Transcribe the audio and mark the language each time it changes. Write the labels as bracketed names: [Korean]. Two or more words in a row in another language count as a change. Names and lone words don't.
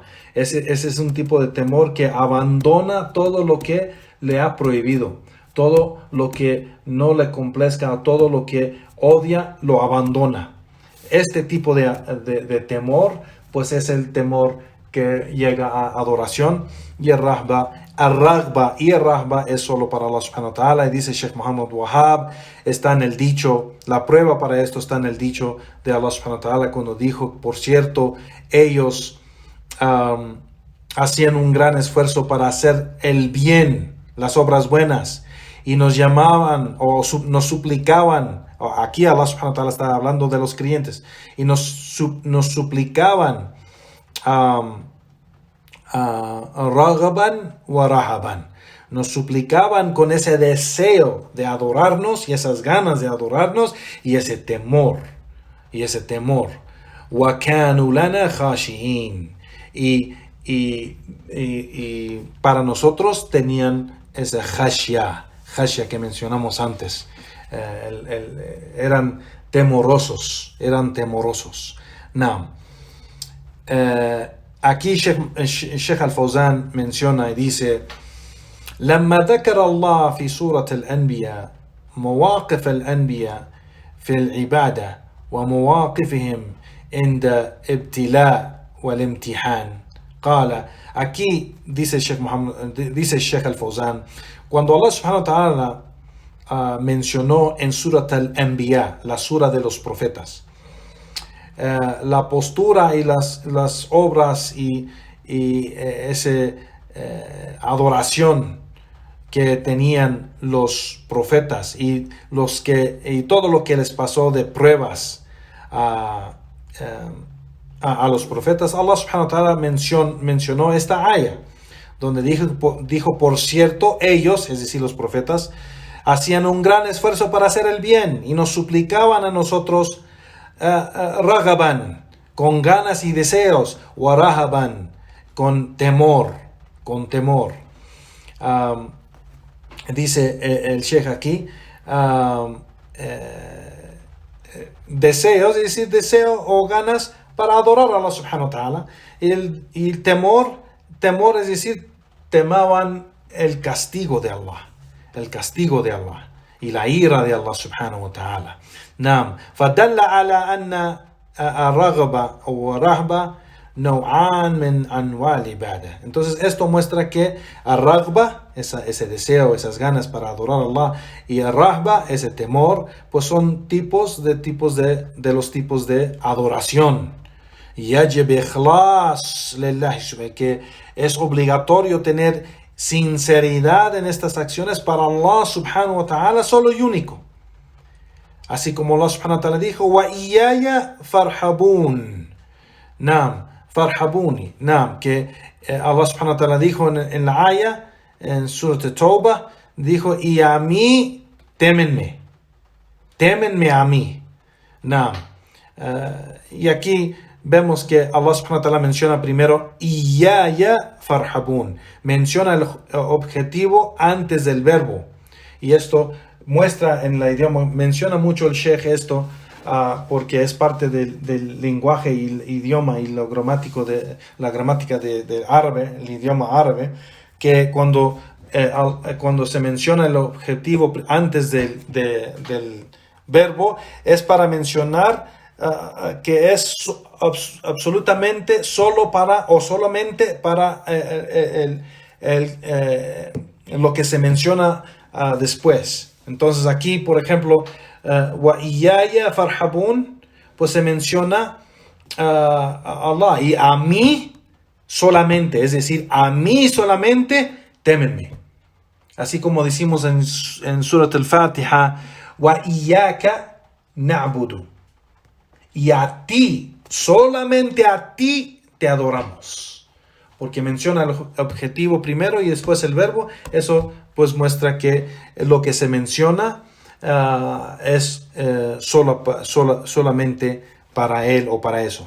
[Spanish] Ese es un tipo de temor que abandona todo lo que le ha prohibido. Todo lo que no le complazca, todo lo que odia, lo abandona. Este tipo de temor, pues es el temor que llega a adoración. Y el raghba es solo para Allah [Arabic] سبحانه وتعالى. [Spanish] Y dice Sheikh Muhammad Wahab, está en el dicho, la prueba para esto está en el dicho de Allah [Arabic] سبحانه وتعالى [Spanish] cuando dijo, por cierto, ellos hacían un gran esfuerzo para hacer el bien, las obras buenas, y nos llamaban o nos suplicaban. Aquí Allah [Arabic] سبحانه وتعالى [Spanish] está hablando de los creyentes, y nos suplicaban [Arabic] رغبا ورهبا. [Spanish] Nos suplicaban con ese deseo de adorarnos y esas ganas de adorarnos y ese temor. [Arabic] وكانوا لنا خاشعين. [Spanish] Y para nosotros tenían esa khashya que mencionamos antes. Eran temorosos. Now, aquí Sheikh Al-Fawzan menciona y dice: [Arabic] لما ذكر الله في سورة الأنبياء مواقف الأنبياء في العبادة ومواقفهم عند ابتلاء والامتحان قال. [Spanish] Aquí dice Sheikh Al-Fawzan, cuando Allah [Arabic] سبحانه وتعالى [Spanish] mencionó en Surat Al-Anbiya, la sura de los profetas, la postura y las obras y esa adoración que tenían los profetas y todo lo que les pasó de pruebas a los profetas, Allah [Arabic] سبحانه وتعالى [Spanish] mencionó esta aya, donde dijo, por cierto, ellos, es decir, los profetas, hacían un gran esfuerzo para hacer el bien y nos suplicaban a nosotros ragaban, con ganas y deseos, [Arabic] ورهبا, [Spanish] con temor. Dice el Sheikh aquí, deseos, es decir, deseo o ganas para adorar a Allah [Arabic] سبحانه وتعالى. [Spanish] Y temor, es decir, temaban el castigo de Allah y la ira de Allah [Arabic] سبحانه وتعالى. [Spanish] Naam. [Arabic] فدل على أن الرغبة أو الرهبة نوعان من أنواع العبادة. [Spanish] Entonces esto muestra que الرغبة, ese deseo, esas ganas para adorar a Allah, y el rahba, ese temor, pues son tipos de los tipos de adoración. [Arabic] يجب إخلاص لله, [Spanish] que es obligatorio tener sinceridad en estas acciones para Allah [Arabic] سبحانه وتعالى [Spanish] solo y único. Así como Allah [Arabic] سبحانه وتعالى [Spanish] dijo, [Arabic] وإياي فارهبون. نعم فارهبوني. [Spanish] Naam, que Allah [Arabic] سبحانه وتعالى [Spanish] dijo en la aya, en Surat Tawbah, dijo, y a mí témenme a mí. Naam. Y aquí vemos que Allah [Arabic] سبحانه وتعالى [Spanish] menciona primero [Arabic] إياي فارهبون. [Spanish] Menciona el objetivo antes del verbo. Y esto muestra en el idioma, menciona mucho el Sheikh esto, porque es parte del lenguaje y el idioma y la gramática del árabe, el idioma árabe, que cuando se menciona el objetivo antes del verbo, es para mencionar que es absolutamente solo para o solamente para lo que se menciona después. Entonces aquí, por ejemplo, [Arabic] وإياي فارهبون, [Spanish] pues se menciona a Allah, y a mí solamente, es decir, a mí solamente témenme. Así como decimos en Surat al-Fatiha, [Arabic] وإياك نعبد, [Spanish] y a ti, solamente a ti te adoramos. Porque menciona el objetivo primero y después el verbo. Eso pues muestra que lo que se menciona es solamente para él o para eso.